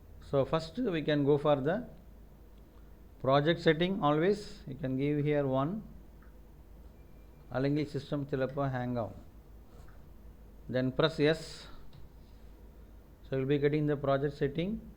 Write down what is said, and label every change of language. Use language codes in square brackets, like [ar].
[en] So first we can go for the project setting. Always you can give here 1, [ml] അല്ലെങ്കിൽ system ചിലപ്പോൾ hang ആവും. [en] Then press yes. So you will be getting the project setting.